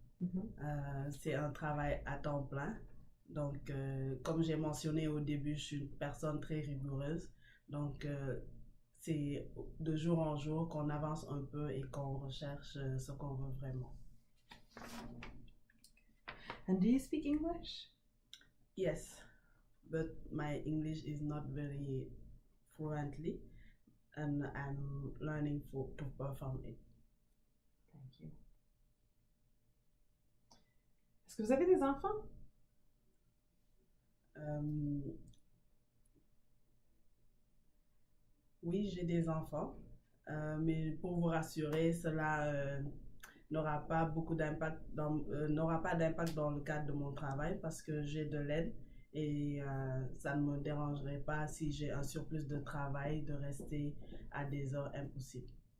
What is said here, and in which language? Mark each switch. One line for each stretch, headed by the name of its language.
French: Mhm. C'est un travail à temps plein. Donc, comme j'ai mentionné au début, je suis une personne très rigoureuse. Donc, c'est de jour en jour qu'on avance un peu et qu'on recherche ce qu'on veut vraiment.
English: And do you speak English? Yes, but my English is not very fluently, and I'm learning to perform it. Thank you.
French: Est-ce que vous avez des enfants? Oui, j'ai des enfants, mais pour vous rassurer, cela n'aura pas beaucoup d'impact n'aura pas d'impact dans le cadre de mon travail parce que j'ai de l'aide et ça ne me dérangerait pas si j'ai un surplus de travail de rester à des heures impossibles.